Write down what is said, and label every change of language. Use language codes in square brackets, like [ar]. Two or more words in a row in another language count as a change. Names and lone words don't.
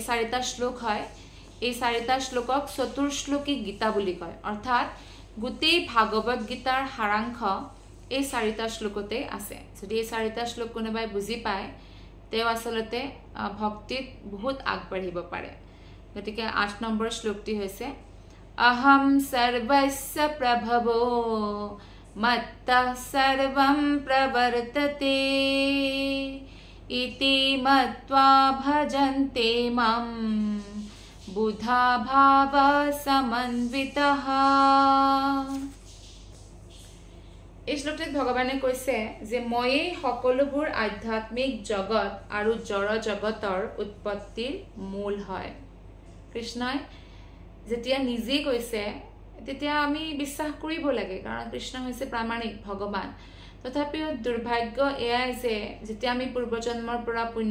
[as] 4টা শ্লোক হয় এই 4টা শ্লোকক চতুৰ্শ্লোকী গীতা বুলি কয় অৰ্থাৎ গোটেই ভাগৱত গীতাৰ সাৰাংশ এই 4টা শ্লোকতে আছে যদি এই 4টা শ্লোক কোনোবাই বুজি পায় তেও আসলতে ভক্তিত বহুত আগবাঢ়িব পাৰে গতিকে 8 নম্বৰ শ্লোকটি হৈছে [sa] अहम सर्वस्य प्रभवो मत्तः सर्वं प्रवर्तते इति मत्वा भजन्ते मां बुधा भाव समन्वितः [as] এই শ্লোকটিত ভগৱানে কৈছে যে ময়ে সকলোবোৰ আধ্যাত্মিক জগত আৰু জড় জগতৰ উৎপত্তিৰ মূল হয় কৃষ্ণই যেতিয়া নিজে কৈছে তেতিয়া আমি বিশ্বাস কৰিব লাগে কাৰণ কৃষ্ণ হৈছে প্ৰামাণিক ভগৱান তথাপিও দুৰ্ভাগ্য এয়াই যে যেতিয়া আমি পূৰ্বজন্মৰ পৰা পুণ্য